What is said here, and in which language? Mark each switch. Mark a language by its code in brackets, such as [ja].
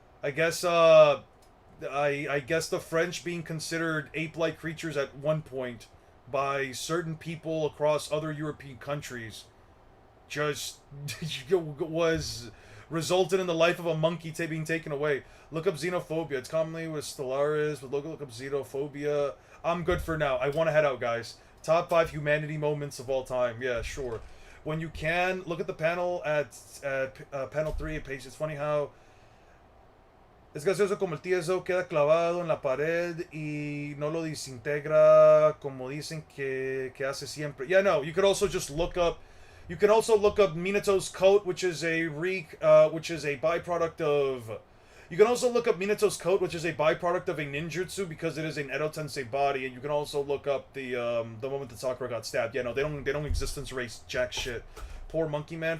[en] I guess, I guess the French being considered ape-like creatures at one point by certain people across other European countries just was resulted in the life of a monkey being taken away. Look up xenophobia. It's commonly with Stellaris, but look up xenophobia. I'm good for now. I want to head out, guys. Top 5 humanity moments of all time. Yeah, sure. When you can, look at the panel at panel 3 page. It's funny how [es] es gracioso como el TSO queda clavado en la pared y no lo desintegra como dicen que hace siempre. [en] Yeah, no, you could also just look up. You can also look up Minato's coat, which is a byproduct of You can also look up Minato's coat, which is a byproduct of a ninjutsu because it is an Edo Tensei body, and you can also look up the moment that Sakura got stabbed. Yeah, no, they don't existence race jack shit. Poor monkey man.